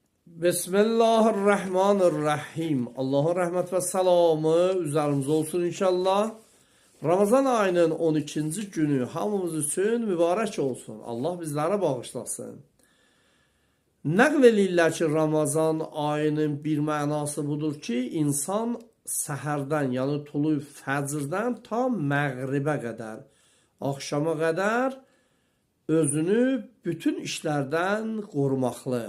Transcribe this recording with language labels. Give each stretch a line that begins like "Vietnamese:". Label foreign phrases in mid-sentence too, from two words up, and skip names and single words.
Arabic: Bismillahirrahmanirrahim.
Turkish: Allah'ın rahmet ve selamı üzerimize olsun inşallah. Ramazan ayının 12. günü hamımız için mübarek olsun. Allah bizlere bağışlasın.
Azerbaijani: Nəql edirlər ki, Ramazan ayının bir mənası budur ki, insan səhərdən, yəni tulu fəcrdən ta məğribə qədər, axşama qədər özünü bütün işlərdən qorumaqlıq.